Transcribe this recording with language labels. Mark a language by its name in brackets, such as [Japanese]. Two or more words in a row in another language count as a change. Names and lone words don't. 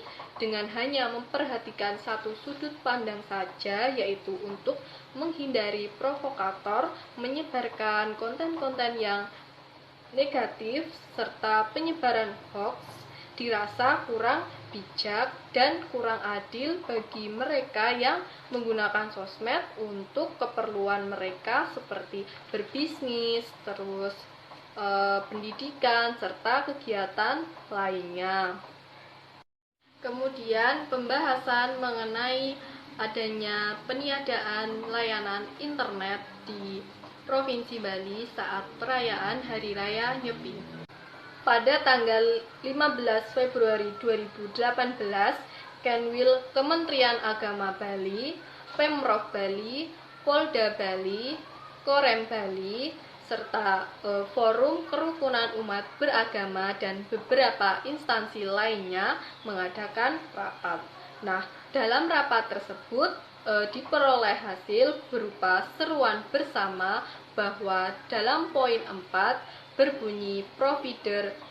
[Indonesian] dengan hanya memperhatikan satu sudut pandang saja, yaitu untuk menghindari provokator menyebarkan konten-konten yang negatif serta penyebaran hoax, dirasa kurang bijak dan kurang adil bagi mereka yang menggunakan sosmed untuk keperluan mereka seperti berbisnis, terus pendidikan, serta kegiatan lainnya. Kemudian pembahasan mengenai adanya peniadaan layanan internet di Provinsi Bali saat perayaan Hari Raya Nyepi. Pada tanggal 15 Februari 2018, Kanwil Kementerian Agama Bali, Pemprov Bali, Polda Bali, Korem Bali, serta Forum Kerukunan Umat Beragama dan beberapa instansi lainnya mengadakan rapat. Nah, dalam rapat tersebut diperoleh hasil berupa seruan bersama bahwa dalam poin 4 berbunyi provider